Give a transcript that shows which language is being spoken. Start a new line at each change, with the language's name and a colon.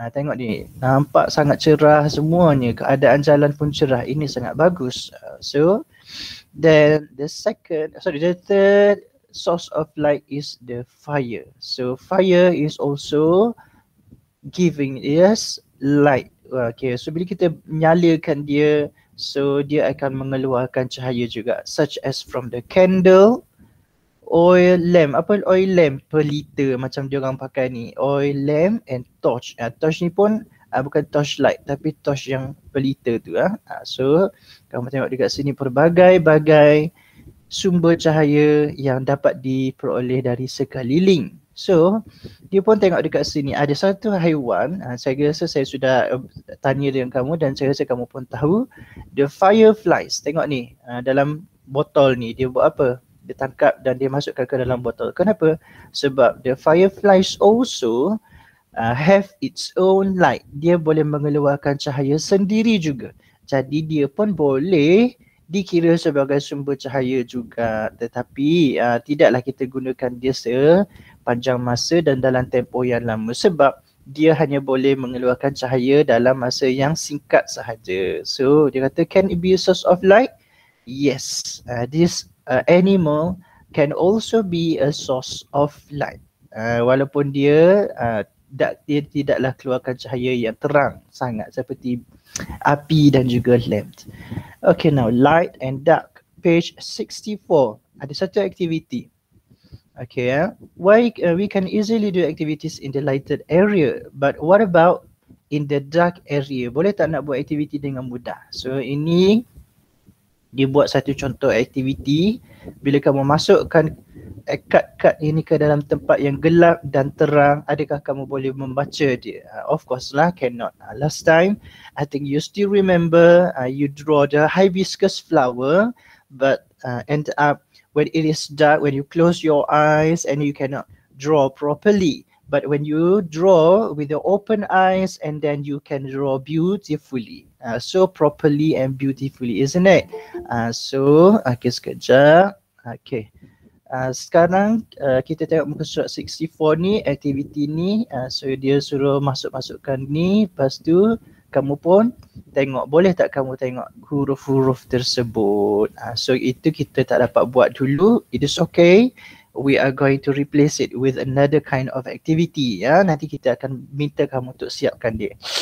Malay: Tengok ni, nampak sangat cerah semuanya, keadaan jalan pun cerah. Ini sangat bagus.
English: So then the third source of light is the fire. So fire is also giving us light.
Malay: Okay, so bila kita nyalakan dia, so dia akan mengeluarkan cahaya juga,
English: such as from the candle, oil lamp.
Malay: Apa oil lamp? Per liter macam dia orang pakai ni.
English: Oil lamp and torch.
Malay: Torch ni pun bukan torch light tapi torch yang per liter tu. So kamu tengok dekat sini pelbagai-bagai sumber cahaya yang dapat diperoleh dari sekeliling. So dia pun tengok dekat sini ada satu haiwan, saya rasa saya sudah tanya dengan kamu dan saya rasa kamu pun tahu,
English: the fireflies.
Malay: Tengok ni, dalam botol ni dia buat apa? Dia tangkap dan dia masukkan ke dalam botol. Kenapa? Sebab
English: the fireflies also have its own light.
Malay: Dia boleh mengeluarkan cahaya sendiri juga. Jadi dia pun boleh dikira sebagai sumber cahaya juga, tetapi tidaklah kita gunakan dia sepanjang masa dan dalam tempoh yang lama sebab dia hanya boleh mengeluarkan cahaya dalam masa yang singkat sahaja. So dia kata,
English: can it be a source of light? Yes, this animal can also be a source of light.
Malay: Walaupun dia tidaklah keluarkan cahaya yang terang sangat seperti api dan juga lamp.
English: Okay, now light and dark. Page 64.
Malay: Ada satu aktiviti.
English: Okay, why we can easily do activities in the lighted area, but what about in the dark area?
Malay: Boleh tak nak buat aktiviti dengan mudah? So ini dia buat satu contoh aktiviti. Bila kamu masukkan kad-kad ini ke dalam tempat yang gelap dan terang, adakah kamu boleh membaca dia?
English: Of course lah, cannot. Last time, I think you still remember you draw the hibiscus flower, but end up when it is dark, when you close your eyes and you cannot draw properly. But when you draw with your open eyes and then you can draw beautifully. So properly and beautifully, isn't it?
Malay: So, okay, sekejap. Okay. Sekarang kita tengok muka surat 64 ni, aktiviti ni. So dia suruh masukkan ni, lepas tu kamu pun tengok, boleh tak kamu tengok huruf-huruf tersebut. So itu kita tak dapat buat dulu,
English: it is okay. We are going to replace it with another kind of activity.
Malay: Nanti kita akan minta kamu untuk siapkan dia.